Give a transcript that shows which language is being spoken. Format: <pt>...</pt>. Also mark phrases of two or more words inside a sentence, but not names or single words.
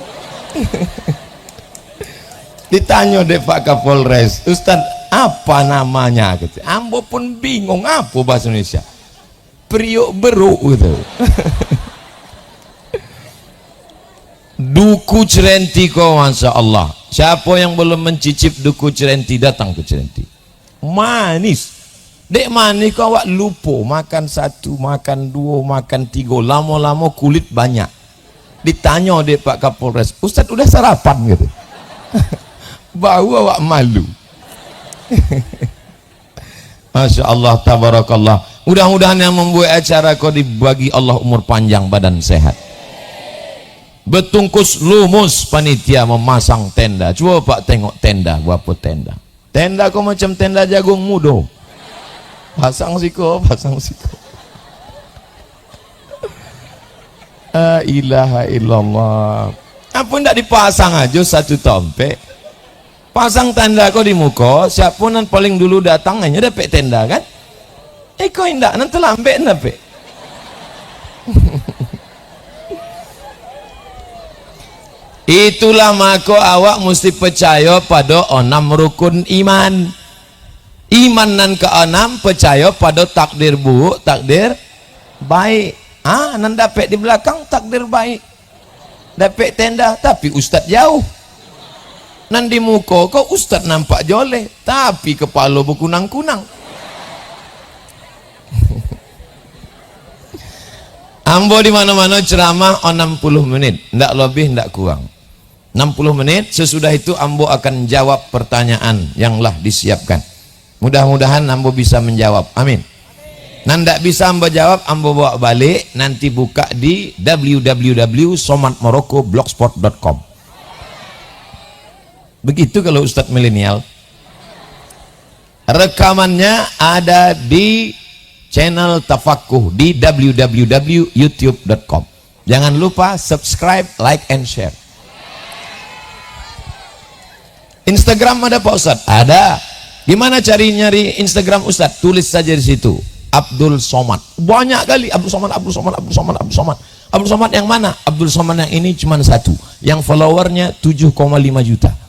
<id>Ditanya deh Pak Kapolres, Ustaz apa namanya? Ambo pun bingung apa bahasa Indonesia. Priuk beruk gitu. Duku Cerenti kok,</id> <ar>Masya Allah.</ar> <id>Siapa yang belum mencicip duku Cerenti datang ke Cerenti.</id> <min>Manis. Dek manis kok awak lupa.</min> <id>Makan satu, makan dua, makan tiga. Lama-lama kulit banyak. Ditanya dek Pak Kapolres, Ustaz udah sarapan gitu. Bau awak malu.</id> <ar>Masya Allah, tabarakallah.</ar> <id>Mudah-mudahan yang membuat acara kau dibagi Allah umur panjang, badan sehat. Betungkus lumus panitia memasang tenda. Coba Pak tengok tenda, berapa tenda.</id> <min>Tenda kau macam tenda jagung mudo. Pasang siko, pasang siko.</min> <ar>La ilaha illallah.</ar> <id>Apa ndak dipasang aja satu tompek. Pasang tenda kau di muka, siapa yang paling dulu datang hanya dapat tenda kan?</id> <min>Kau indak nanti lambat dapat. Itulah maka awak mesti percaya pada 6 rukun iman. Iman nan ke-6 percaya pada takdir buruk, takdir baik. Nan dapat di belakang takdir baik.</min> <id>Dapat tenda tapi ustaz jauh.</id> <min>Nan di muka kau ustaz nampak joleh tapi kepala berkunang-kunang.</min> <id>Ambo di mana-mana ceramah 60 menit, ndak lebih ndak kurang. 60 menit, sesudah itu ambo akan jawab pertanyaan yang lah disiapkan. Mudah-mudahan ambo bisa menjawab. Amin. Ndak bisa ambo jawab, ambo bawa balik, nanti buka di www.somatmorocco.blogspot.com. Begitu kalau Ustadz milenial. Rekamannya ada di channel Tafakuh di www.youtube.com. Jangan lupa subscribe,</id> <en>like, and share.</en> <id>Instagram ada Pak Ustadz? Ada. Gimana cari nyari Instagram Ustadz? Tulis saja di situ Abdul Somad. Banyak kali Abdul Somad, Abdul Somad, Abdul Somad, Abdul Somad. Abdul Somad yang mana? Abdul Somad yang ini cuma satu, yang followernya 7,5 juta.</id>